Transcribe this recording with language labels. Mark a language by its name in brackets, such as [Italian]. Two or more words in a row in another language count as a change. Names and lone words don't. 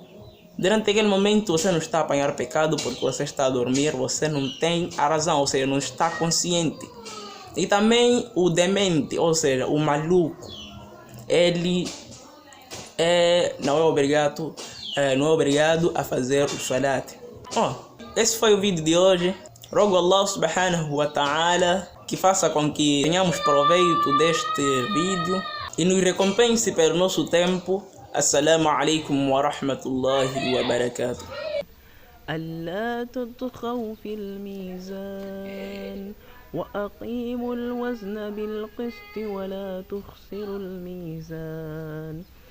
[Portuguese] Durante aquele momento você não está a apanhar pecado porque você está a dormir, você não tem a razão, ou seja, não está consciente. E também o demente, ou seja, o maluco, ele não é obrigado a fazer o salat. Esse foi o vídeo de hoje. Rogo Allah [Arabic] سبحانه وتعالى [Portuguese] que faça com que tenhamos proveito deste vídeo e nos recompense pelo nosso tempo. [Arabic] السلام عليكم ورحمة الله وبركاته. ألا تطغوا في الميزان وأقيموا الوزن بالقسط ولا تخسروا الميزان